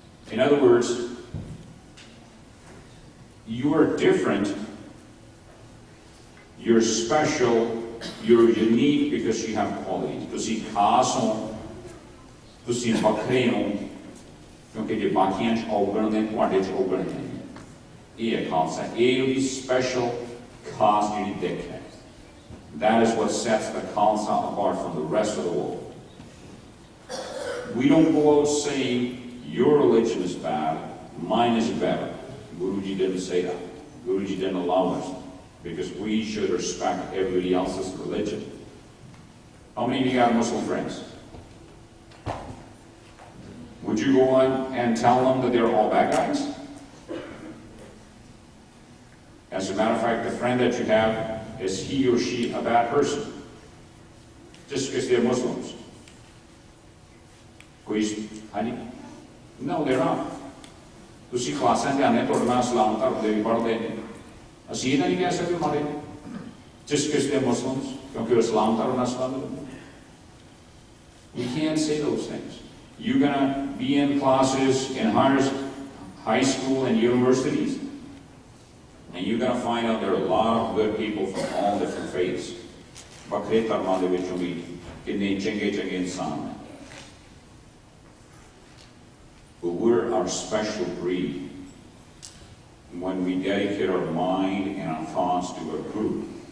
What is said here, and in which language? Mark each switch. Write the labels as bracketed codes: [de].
[en] In other words, you are different, you're special, you're unique because you have qualities. [pa] ਤੁਸੀਂ ਖਾਸ ਹੋ, ਤੁਸੀਂ ਵੱਖਰੇ ਹੋ, ਕਿਉਂਕਿ ਜੇ ਬਾਕੀਆਂ 'ਚ ਔਗਣ ਨੇ ਤੁਹਾਡੇ 'ਚ ਔਗਣ ਨਹੀਂ. ਇਹ ਹੈ ਖਾਲਸਾ, ਇਹ ਉਹਦੀ ਸਪੈਸ਼ਲ ਖਾਸ ਜਿਹੜੀ ਦਿੱਖ ਹੈ. [en] That is what sets the Khalsa apart from the rest of the world. We don't go out saying, your religion is bad, mine is better. Guruji didn't say that. Guruji didn't allow us, because we should respect everybody else's religion. How many of you got Muslim friends? Would you go on and tell them that they're all bad guys? As a matter of fact, the friend that you have, is he or she a bad person? Just because they're Muslims? Honey? No, they're not. [pa] ਤੁਸੀਂ ਕਲਾਸਾਂ ਜਾਂਦੇ ਤੁਹਾਡੇ ਨਾਲ ਇਸਲਾਮ ਧਰਮ ਦੇ ਵੀ ਪੜ੍ਹਦੇ ਨੇ ਅਸੀਂ ਇਹ ਨਹੀਂ ਕਹਿ ਸਕਦੇ ਮਾਰੇ [en] just because they're Muslims [pa] ਕਿਉਂਕਿ ਉਹ ਇਸਲਾਮ ਧਰਮ ਨਾਲ ਸੰਬੰਧਿਤ ਨੇ [en] You can't say those things. You're going to be in classes in high school and universities, and you're going to find out there are a lot of good people from all different faiths. [pa] ਵੱਖਰੇ ਧਰਮਾਂ ਦੇ ਵਿੱਚੋਂ ਵੀ ਕਿੰਨੇ ਚੰਗੇ ਇਨਸਾਨ ਨੇ [en] But we're our special breed when we dedicate our mind and our thoughts to a group.